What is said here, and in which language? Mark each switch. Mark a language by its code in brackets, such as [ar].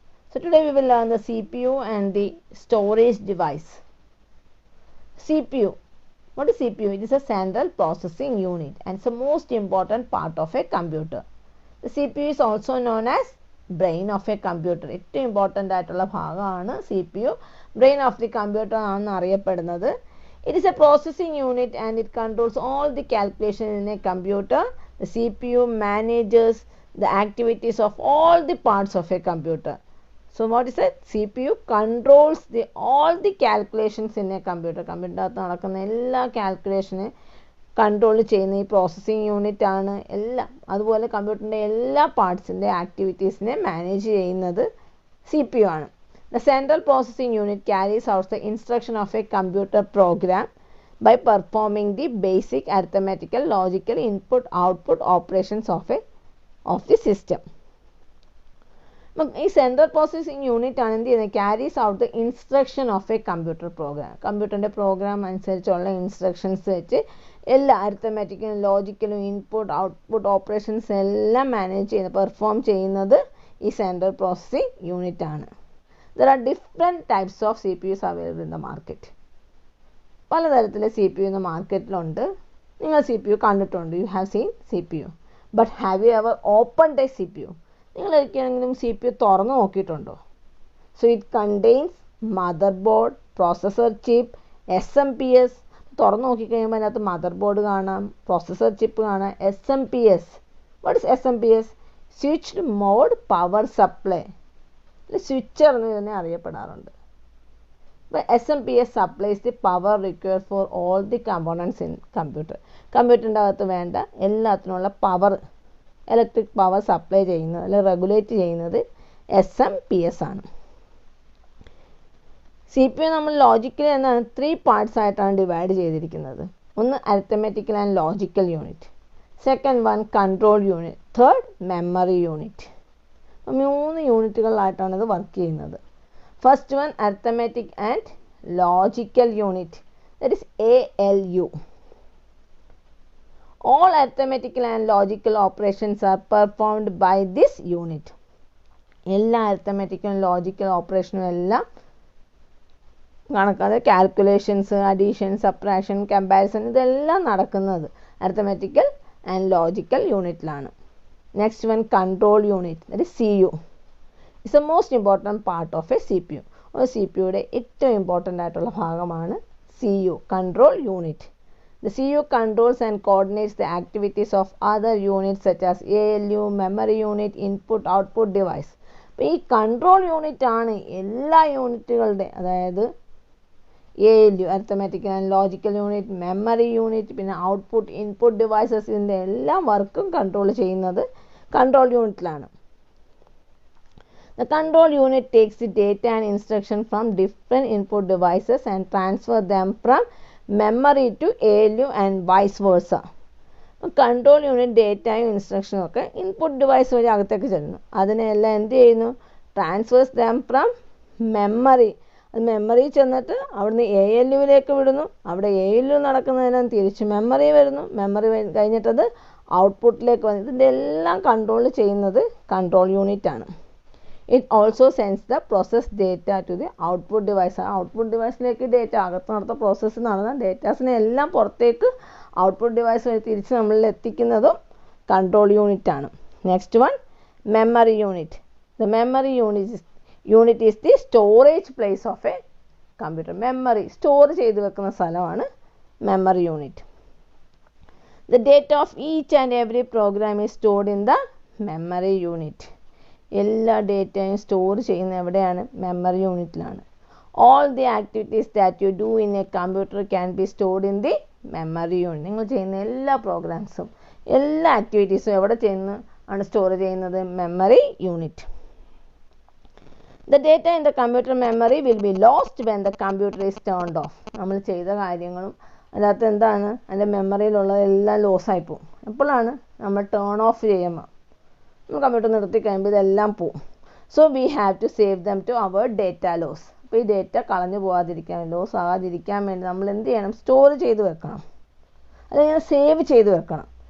[en] So today we will learn the CPU and the storage device. CPU. What is CPU? It is a central processing unit and it's the most important part of a computer. The CPU is also known as brain of a computer. [ml] ഏറ്റവും important ആയിട്ടുള്ള ഭാഗമാണ് CPU. [en] Brain of the computer [ml] ആണെന്ന് അറിയപ്പെടുന്നത്. [en] It is a processing unit and it controls all the calculations in a computer. The CPU manages the activities of all the parts of a computer. So what is it? CPU controls all the calculations in a computer. [ml] കമ്പ്യൂട്ടറിനകത്ത് നടക്കുന്ന എല്ലാ കാൽക്കുലേഷനെ control ചെയ്യുന്ന ഈ processing unit ആണ് എല്ലാം. അതുപോലെ കമ്പ്യൂട്ടറിൻ്റെ എല്ലാ പാർട്സിൻ്റെ ആക്ടിവിറ്റീസിനെ manage ചെയ്യുന്നത് CPU ആണ്. [en] The central processing unit carries out the instruction of a computer program by performing the basic arithmetical, logical input-output operations of the system. [ml] ഈ സെൻട്രൽ പ്രോസസ്സിംഗ് യൂണിറ്റ് ആണ് എന്ത് ചെയ്യുന്നത്? [en] Carries out the instruction of a computer program. [ml] കമ്പ്യൂട്ടറിൻ്റെ programme അനുസരിച്ചുള്ള instructions വെച്ച് എല്ലാ അരിത്തമാറ്റിക്കലും ലോജിക്കലും input output operations എല്ലാം manage ചെയ്യുന്നത് പെർഫോം ചെയ്യുന്നത് ഈ സെൻട്രൽ പ്രോസസ്സിംഗ് യൂണിറ്റ് ആണ്. [en] There are different types of CPUs available in the market. [ml] പലതരത്തിലെ CPU ഇന്ന് മാർക്കറ്റിലുണ്ട്. നിങ്ങൾ CPU കണ്ടിട്ടുണ്ട്. [en] You have seen CPU. But have you ever opened a CPU? [ml] നിങ്ങൾ ഒരിക്കലെങ്കിലും CPU തുറന്നു നോക്കിയിട്ടുണ്ടോ? [en] So it contains motherboard, processor chip, SMPS. [ml] തുറന്നു നോക്കിക്കഴിയുമ്പോൾ അതിനകത്ത് mother board കാണാം, പ്രോസസ്സർ ചിപ്പ് കാണാം, SMPS. [en] What is SMPS? Switched mode power supply. [ml] Switcher എന്ന് തന്നെ അറിയപ്പെടാറുണ്ട്. അപ്പോൾ [en] SMPS supplies the power required for all the components in computer. [ml] കമ്പ്യൂട്ടറിൻ്റെ അകത്ത് വേണ്ട എല്ലാത്തിനുള്ള പവർ, ഇലക്ട്രിക് പവർ സപ്ലൈ ചെയ്യുന്നത് അല്ലെങ്കിൽ റെഗുലേറ്റ് ചെയ്യുന്നത് SMPS ആണ്. CPU നമ്മൾ ലോജിക്കലി എന്നാണ് 3 പാർട്സ് ആയിട്ടാണ് ഡിവൈഡ് ചെയ്തിരിക്കുന്നത്. [en] ഒന്ന് arithmetical and logical unit, second one control unit, third memory unit. [ml] 3 യൂണിറ്റുകളിലായിട്ടാണ് ഇത് വർക്ക് ചെയ്യുന്നത്. [en] First one arithmetic and logical unit, that is ALU. All arithmetical and logical operations are performed by this unit. [ml] എല്ലാ അരിത്തമെറ്റിക്കലും logical ഓപ്പറേഷനും എല്ലാം കണക്കാതെ calculations, addition, subtraction, comparison ഇതെല്ലാം നടക്കുന്നത് arithmetical and logical യൂണിറ്റിലാണ്. [en] Next one, control unit, that is CU. It's the most important part of a CPU. [ml] ഒരു CPUയുടെ ഏറ്റവും important ആയിട്ടുള്ള ഭാഗമാണ് CU, control unit. [en] The CU controls and coordinates the activities of other units such as ALU, memory unit, input, output device. [ml] അപ്പോൾ ഈ control unit ആണ് എല്ലാ യൂണിറ്റുകളുടെ, അതായത് ALU, arithmetical and logical unit, memory unit, പിന്നെ output input devices, ഇതിൻ്റെ എല്ലാ വർക്കും കൺട്രോൾ ചെയ്യുന്നത് control യൂണിറ്റിലാണ്. [en] The control unit takes the data and instruction from different input devices and transfer them from memory to ALU and vice versa. [ml] Control unit ഡേറ്റയും ഇൻസ്ട്രക്ഷനും ഒക്കെ input device വഴി അകത്തേക്ക് ചെല്ലുന്നു. അതിനെല്ലാം എന്ത് ചെയ്യുന്നു? [en] Transfers them from memory. [ml] അത് memory ചെന്നിട്ട് അവിടുന്ന് ALUവിലേക്ക് വിടുന്നു. അവിടെ ALU നടക്കുന്നതിനും തിരിച്ച് മെമ്മറി വരുന്നു. മെമ്മറി കഴിഞ്ഞിട്ടത് ഔട്ട്പുട്ടിലേക്ക് വന്നു. ഇതിൻ്റെ എല്ലാം കൺട്രോൾ ചെയ്യുന്നത് കൺട്രോൾ യൂണിറ്റ് ആണ്. [en] It also sends the process data to the output device. [ml] Output ഡിവൈസിലേക്ക് data, അകത്ത് നടത്ത പ്രോസസ്സ് നടന്ന ഡേറ്റാസിനെ എല്ലാം പുറത്തേക്ക് ഔട്ട്പുട്ട് ഡിവൈസ് വഴി തിരിച്ച് നമ്മളിൽ എത്തിക്കുന്നതും കൺട്രോൾ യൂണിറ്റ് ആണ്. Next one, [en] Memory unit. The memory unit is the storage place of a computer. [ml] Memory store ചെയ്ത് വെക്കുന്ന സ്ഥലമാണ് memory unit. [en] The data of each and every program is stored in the memory unit. [ml] എല്ലാ ഡേറ്റയും store ചെയ്യുന്നത് എവിടെയാണ്? Memory യൂണിറ്റിലാണ്. [en] All the activities that you do in a computer can be stored in the memory unit. [ml] നിങ്ങൾ ചെയ്യുന്ന എല്ലാ പ്രോഗ്രാംസും എല്ലാ ആക്ടിവിറ്റീസും എവിടെ ആണ് സ്റ്റോർ ചെയ്യുന്നത്? Memory unit. [en] The data in the computer memory will be lost when the computer is turned off. [ml] നമ്മൾ ചെയ്ത കാര്യങ്ങളും അതിനകത്ത് എന്താണ്, അതിൻ്റെ മെമ്മറിയിലുള്ളതെല്ലാം ലോസായി പോകും. എപ്പോഴാണ്? നമ്മൾ ടേൺ ഓഫ് ചെയ്യുമ്പോൾ, നമ്മൾ കമ്പ്യൂട്ടർ നിർത്തി കഴിയുമ്പോൾ ഇതെല്ലാം പോവും. [en] So we have to save them to our data loss. [ml] അപ്പോൾ ഈ ഡേറ്റ കളഞ്ഞു പോകാതിരിക്കാൻ ലോസ് ആകാതിരിക്കാൻ വേണ്ടി നമ്മൾ എന്ത് ചെയ്യണം, സ്റ്റോർ ചെയ്ത് വെക്കണം, അല്ലെങ്കിൽ സേവ് ചെയ്ത് വെക്കണം.